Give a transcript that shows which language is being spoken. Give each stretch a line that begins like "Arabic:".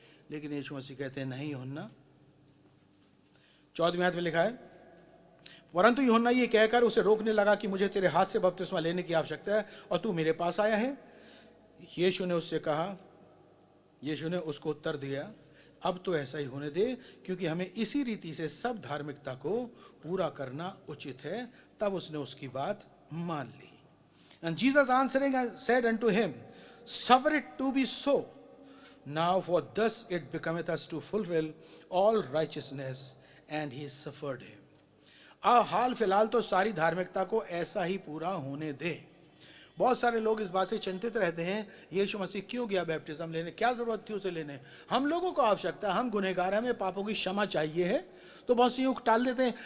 Hindi: लेकिन यीशु मसीह कहते हैं, नहीं यूहन्ना। 14वें आयत में लिखा है, परंतु यूहन्ना ये कहकर उसे रोकने लगा कि मुझे तेरे हाथ से बपतिस्मा लेने की आवश्यकता है और तू मेरे पास आया है। यीशु ने उससे कहा, यीशु ने उसको उत्तर दिया, अब तो ऐसा ही होने दे, क्योंकि हमें इसी रीति से सब धार्मिकता को पूरा करना उचित है। तब उसने उसकी बात मान ली।
English: And Jesus answering said unto him, suffer it to be so. Now for thus it becometh us to fulfill all righteousness. And he suffered him.
Hindi: हाल फिलहाल तो सारी धार्मिकता को ऐसा ही पूरा होने दे। बहुत सारे लोग इस बात से चिंतित रहते हैं, यीशु मसीह क्यों गया बैप्टिज्म लेने, क्या जरूरत थी उसे लेने? हम लोगों को आवश्यकता, हम गुनहगार हैं, हमें पापों की क्षमा चाहिए है, तो बहुत सी यूँ टाल देते हैं।